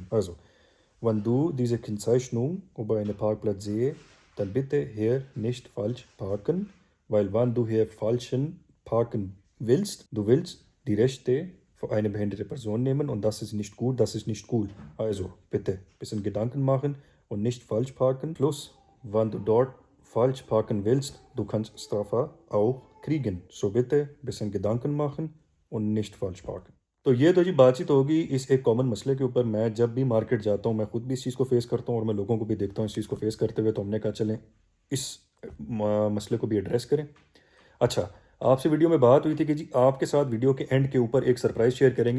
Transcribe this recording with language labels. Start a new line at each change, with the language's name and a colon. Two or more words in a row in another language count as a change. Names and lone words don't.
German: Also, wenn du diese Kennzeichnung über einen Parkplatz sehe, dann bitte hier nicht falsch parken, weil wenn du hier falschen parken willst, du willst die Rechte für eine behinderte Person nehmen und das ist nicht gut, das ist nicht cool. Also bitte ein bisschen Gedanken machen und nicht falsch parken. Plus, wenn du dort falsch parken willst, du kannst Strafe auch kriegen. So bitte ein bisschen Gedanken machen und nicht falsch parken.
Urdu: تو یہ تو جی بات چیت ہوگی اس ایک کامن مسئلے کے اوپر۔ میں جب بھی مارکیٹ جاتا ہوں، میں خود بھی اس چیز کو فیس کرتا ہوں اور میں لوگوں کو بھی دیکھتا ہوں اس چیز کو فیس کرتے ہوئے، تو ہم نے کہا چلیں اس مسئلے کو بھی ایڈریس کریں. اچھا، آپ سے ویڈیو میں بات ہوئی تھی کہ جی آپ کے ساتھ ویڈیو کے اینڈ کے اوپر ایک
English: surprise share
Urdu: کریں گے.